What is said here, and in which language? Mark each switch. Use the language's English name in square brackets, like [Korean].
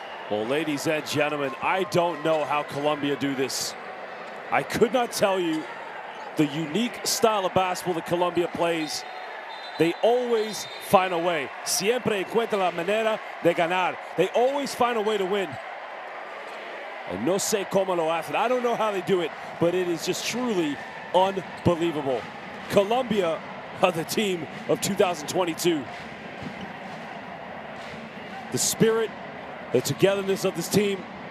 [English] Well, ladies and gentlemen, I don't know how Colombia do this. I could not tell you the unique style of basketball that Colombia plays. They always find a way. [Spanish] Siempre encuentran la manera de ganar. [English] They always find a way to win. And [Spanish] no sé cómo lo hacen. [English] I don't know how they do it, but it is just truly unbelievable. Colombia are the team of 2022. The spirit, the togetherness of this team.